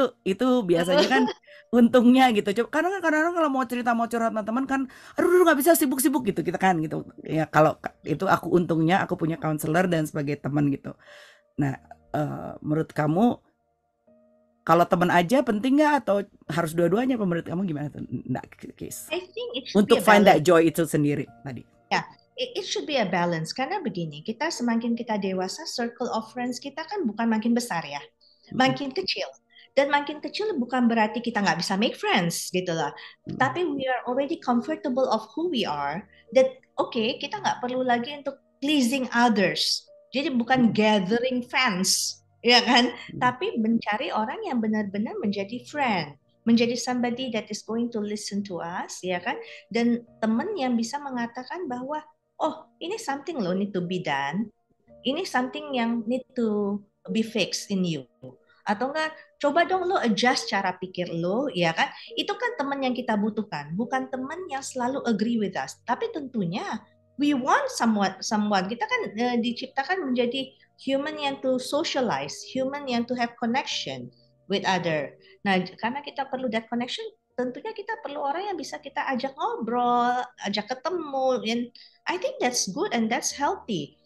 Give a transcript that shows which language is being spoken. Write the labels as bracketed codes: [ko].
[id] Itu biasanya kan untungnya gitu. Karena kadang-kadang kalau mau cerita mau curhat sama teman kan, aduh nggak bisa, sibuk-sibuk gitu kita kan gitu ya. Kalau itu aku untungnya aku punya counselor dan sebagai teman gitu. Nah menurut kamu kalau teman aja penting nggak atau harus dua-duanya? Menurut kamu gimana tuh? [en] I think it should [id] untuk [en] find that joy [id] itu sendiri tadi. [en] Ya, it should be a balance. [id] Karena begini, kita semakin kita dewasa, [en] circle of friends [id] kita kan bukan makin besar ya, makin kecil. Dan makin kecil bukan berarti kita nggak bisa [en] make friends [id] gitu lah. Tapi [en] we are already comfortable of who we are. [id] That kita nggak perlu lagi untuk [en] pleasing others. [id] Jadi bukan gathering fans, ya kan? Tapi mencari orang yang benar-benar menjadi friend, menjadi [en] somebody that is going to listen to us, [id] ya kan? Dan teman yang bisa mengatakan bahwa ini something lo [en] need to be done, [id] ini something yang [en] need to be fixed in you, [id] atau enggak coba dong lo adjust cara pikir lo, ya kan? Itu kan teman yang kita butuhkan, bukan teman yang selalu [en] agree with us. [id] Tapi tentunya [en] we want someone. [id] Kita kan diciptakan menjadi human yang [en] to socialize, [id] human yang [en] to have connection with other. [id] Nah, karena kita perlu [en] that connection, [id] tentunya kita perlu orang yang bisa kita ajak ngobrol, ajak ketemu. [en] And I think that's good and that's healthy.